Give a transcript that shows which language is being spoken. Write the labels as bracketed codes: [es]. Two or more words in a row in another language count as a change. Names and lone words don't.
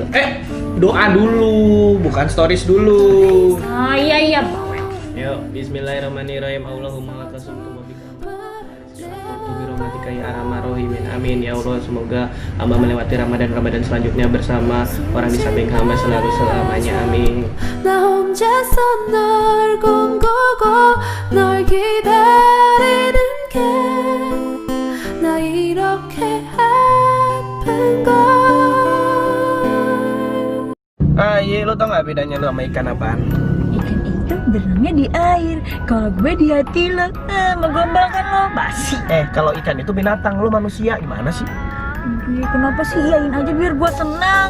[id] Doa dulu, bukan stories dulu. Ah iya. [ar] Yuk, بسم الله الرحمن الرحيم. اللهم لك صمت وبك. برحمتك يا أرحم الراحمين. آمين يا الله, [id] semoga hamba melewati Ramadan selanjutnya bersama orang di samping hamba selalu selamanya. Amin. [ko] 나 혼자서 널 꿈꾸고 널 기다리는 게 나 이렇게 아픈 걸. [id] Iya, lo tau gak bedanya lo sama ikan apaan? Ikan itu berenangnya di air. Kalau gue di hati lo, menggombalkan lo basi. Kalau ikan itu binatang, lo manusia, gimana sih? Kenapa sih iyain aja biar gue senang?